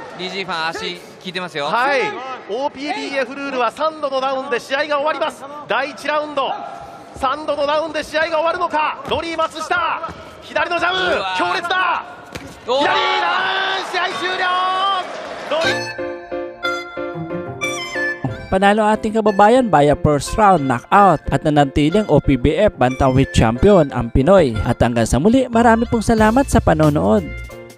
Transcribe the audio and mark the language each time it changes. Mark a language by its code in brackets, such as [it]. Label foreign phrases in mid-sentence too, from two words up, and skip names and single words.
[ja] リー・ジーファン足効いてますよ。はい、OPBF ルールは3度のダウンで試合が終わります。第1ラウンド3度のダウンで試合が終わるのか。ロリー松下、左のジャブ強烈だ、左ダウン、試合終了。ロリー [tl] Panalo ang ating kababayan [en] via 1st round knockout [tl] at nanantiling OPBF [en] Bantamweight Champion [tl] ang Pinoy. At hanggang sa muli, marami pong salamat sa panonood.